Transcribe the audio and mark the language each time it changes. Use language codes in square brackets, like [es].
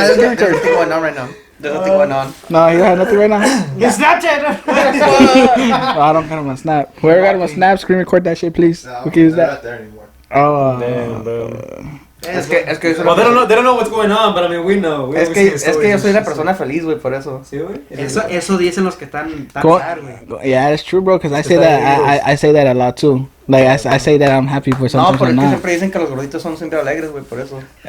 [en] There's nothing going on right now. There's nothing going on. No, you have nothing right now. It's Snapchat. Oh, I don't got him on Snap. Whoever got him on Snap, screen record that shit, please. We can use that. Not there anymore. Oh, Damn, bro. [es] Es que [en] Well, they don't know what's going on, but I mean, we know. [es] Es que yo soy una persona feliz, güey, por eso. Sí, güey. Eso dicen los que están sad, güey. [en] yeah, that's true, bro. Because I say that I say that a lot too. Like I say that I'm happy for No, something. [es] porque [en] I'm not. [es] siempre dicen que los gorditos son siempre alegres, güey, por eso.